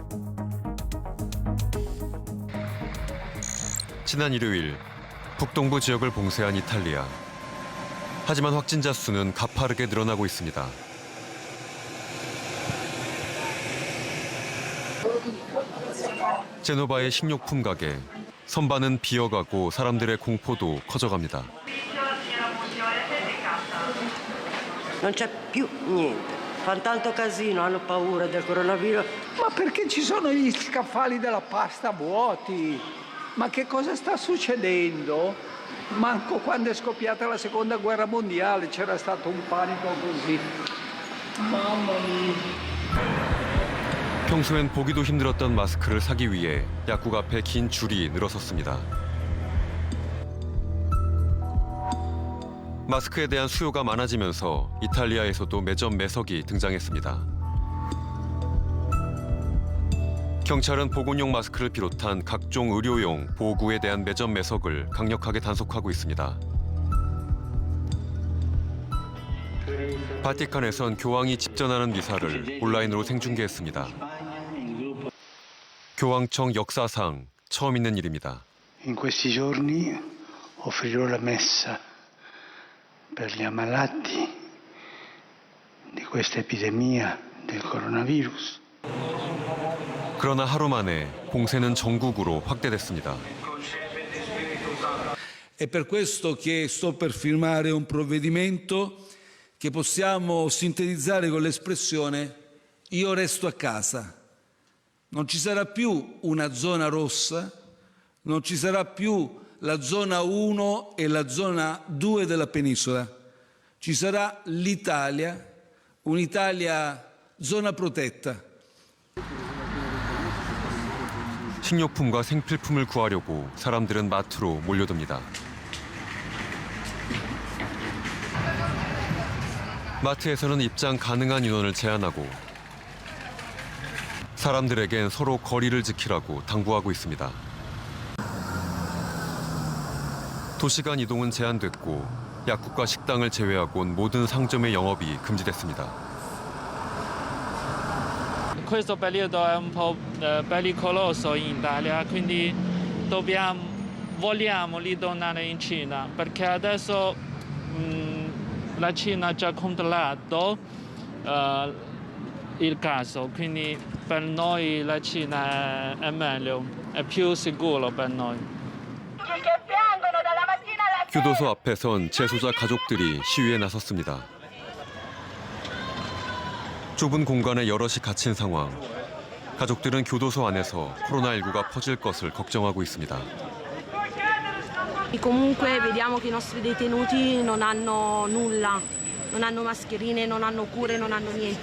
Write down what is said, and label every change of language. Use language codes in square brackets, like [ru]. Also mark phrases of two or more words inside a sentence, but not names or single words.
[ko] 지난 일요일 북동부 지역을 봉쇄한 이탈리아. 하지만 확진자 수는 가파르게 늘어나고 있습니다. 제노바의 식료품 가게. 선반은 비어가고 사람들의 공포도 커져갑니다. [it] Non c'è più niente. Fanno tanto casino, hanno paura del coronavirus. Ma perché ci sono gli scaffali della pasta vuoti? Ma che cosa sta succedendo? Manco quando è scoppiata la seconda guerra mondiale c'era stato un panico così. Mamma mia. [ko] 평소엔 보기도 힘들었던 마스크를 사기 위해 약국 앞에 긴 줄이 늘어섰습니다. 마스크에 대한 수요가 많아지면서 이탈리아에서도 매점 매석이 등장했습니다. 경찰은 보건용 마스크를 비롯한 각종 의료용, 보호구에 대한 매점 매석을 강력하게 단속하고 있습니다. 바티칸에선 교황이 집전하는 미사를 온라인으로 생중계했습니다. 교황청 역사상 처음 있는 일입니다. [it] In questi giorni offrirò la messa per gli ammalati di questa epidemia del coronavirus. [ko] 그러나 하루 만에 봉쇄는 전국으로 확대됐습니다. [it] È per questo che sto per firmare un provvedimento che possiamo sintetizzare con l'espressione io resto a casa. Non ci sarà più una zona rossa, non ci sarà più la zona 1 e la zona 2 della penisola. Ci sarà l'Italia, un'Italia zona protetta. [ko] 식료품과 생필품을 구하려고 사람들은 마트로 몰려듭니다. 마트에서는 입장 가능한 인원을 제한하고 사람들에겐 서로 거리를 지키라고 당부하고 있습니다. 도시간 이동은 제한됐고 약국과 식당을 제외하곤 모든 상점의 영업이 금지됐습니다. [it] Questo periodo è un po' pericoloso in Italia, quindi vogliamo ritornare in Cina, perché adesso la Cina ha già controllato il caso, quindi per noi la Cina è meglio, è più sicuro per noi. [ko] 교도소 앞에선 재소자 가족들이 시위에 나섰습니다. 좁은 공간에 여럿이 갇힌 상황. 가족들은 교도소 안에서 코로나19가 퍼질 것을 걱정하고 있습니다. [it] Comunque vediamo che i nostri detenuti non hanno nulla, non hanno mascherine, non hanno cure, non hanno niente.